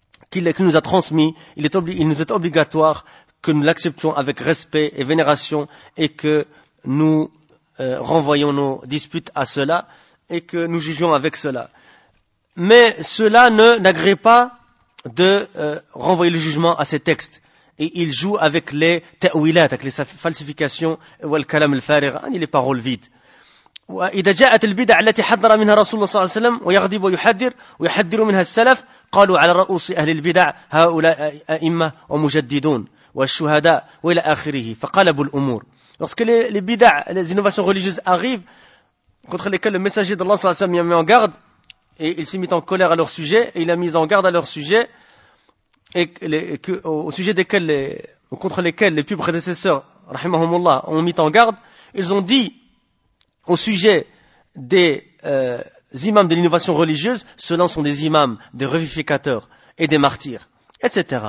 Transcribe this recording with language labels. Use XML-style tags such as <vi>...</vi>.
<fr>qu'il nous a transmis, il nous est obligatoire que nous l'acceptions avec respect et vénération et que nous renvoyons nos disputes à cela et que nous jugions avec cela. Mais cela n'agrée pas de renvoyer le jugement à ces textes. Et il joue avec les ta'wilat, avec les falsifications, ou le kalam al-farigh, les paroles vides.</fr> <ar>وإذا جاءت البدع التي حذر منها رسول الله صلى الله عليه وسلم ويغضب ويحذر ويحذر منها السلف قالوا على رؤوس أهل البدع هؤلاء أئمة ومجددون والشهداء وإلى آخره فقلبوا الأمور.</ar> <fr>Lorsque les bid'a, les innovations religieuses arrivent contre lesquelles le messager d'Allah صلى الله عليه وسلم y a mis en garde et il s'est mis en colère à leur sujet et il a mis en garde à leur sujet et au sujet desquels contre lesquels les plus prédécesseurs rahimahumullah ont mis en garde, ils ont dit au sujet des imams de l'innovation religieuse, ceux-là sont des imams, des revivificateurs et des martyrs, etc.</fr>